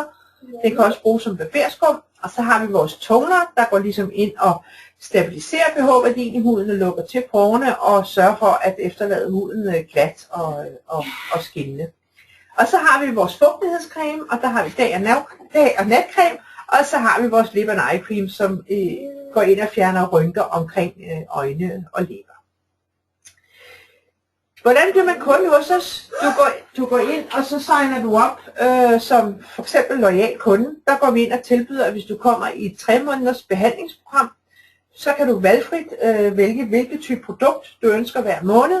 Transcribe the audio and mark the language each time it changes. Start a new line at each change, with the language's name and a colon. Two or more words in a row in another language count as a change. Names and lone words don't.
Danish: Den kan også bruges som barberskum. Og så har vi vores toner, der går ligesom ind og stabiliserer pH-værdien i huden og lukker til porerne og sørger for at efterlade huden glat og skinnende. Og så har vi vores fugtighedscreme, og der har vi dag- og natcreme. Og så har vi vores
English: lip and eye cream,
Danish: som går ind og fjerner rynker omkring øjne og læber. Hvordan bliver man kunde hos os? Du går ind, og så signer du op som for eksempel loyal kunde. Der går vi ind og tilbyder, at hvis du kommer i et 3 måneders behandlingsprogram, så kan du valgfrit vælge, hvilket type produkt du ønsker hver måned.